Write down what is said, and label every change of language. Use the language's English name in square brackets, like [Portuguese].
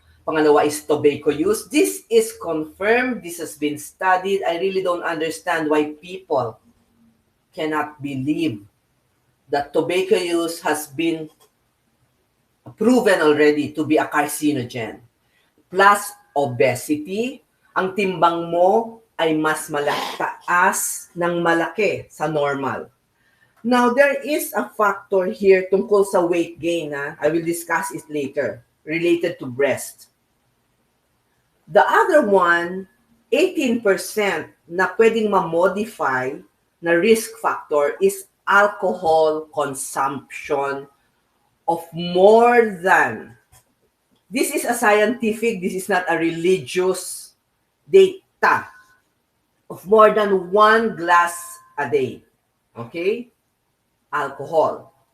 [Filipino] Pangalawa [English] is tobacco use. This is confirmed. This has been studied. I really don't understand why people cannot believe that tobacco use has been proven already to be a carcinogen. [Filipino] Plus obesity, ang timbang mo ay mas malataas ng malaki sa normal. [English] Now, there is a factor here [Filipino] tungkol sa [English] weight gain. I will discuss it later, related to breast. The other one, 18% [Filipino] na pwedeng ma-modify na [English] risk factor is alcohol consumption of more than, this is a scientific, this is not a religious data, of more than 1 glass a day. Okay? Alcohol.